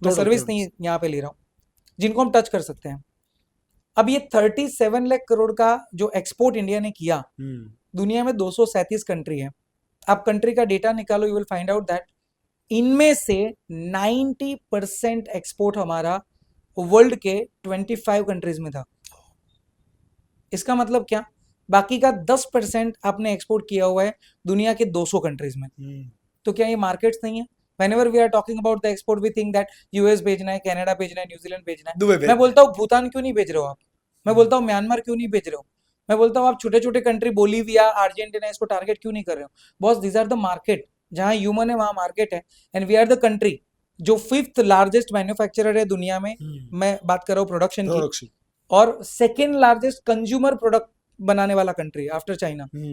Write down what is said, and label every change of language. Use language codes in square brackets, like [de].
[hi] मैं सर्विस नहीं यहाँ पे ले रहा हूँ, जिनको हम टच कर सकते हैं। अब ये 37 लाख करोड़ का जो एक्सपोर्ट इंडिया ने किया, दुनिया में 237 कंट्री है, आप कंट्री का डेटा निकालो, [en] you will find out that [hi] इनमें से 90% एक्सपोर्ट हमारा वर्ल्ड के 25 कंट्रीज में था। इसका मतलब क्या? बाकी का 10% आपने एक्सपोर्ट किया हुआ है दुनिया के 200 कंट्रीज में। तो क्या ये मार्केट्स नहीं है? [en] Whenever we are talking about the export, we think that US [hi] भेजना है, कनाडा भेजना है, न्यूजीलैंड भेजना है। दुबई मैं बोलता हूँ भूटान क्यों नहीं भेज रहे हो आप? मैं बोलता हूँ म्यांमार क्यों नहीं भेज रहे हो? मैं बोलता हूँ आप छोटे छोटे कंट्री बोलीविया, अर्जेंटीना, इसको टारगेट क्यों नहीं कर रहे हो? [en] Boss, these are the market. [hi] जहां ह्यूमन है वहां मार्केट है, [en] and we are the country [hi] जो 5th लार्जेस्ट मैन्युफैक्चरर है दुनिया में। मैं बात कर रहा हूँ प्रोडक्शन की, और 2nd लार्जेस्ट कंज्यूमर प्रोडक्ट बनाने वाला कंट्री आफ्टर चाइना।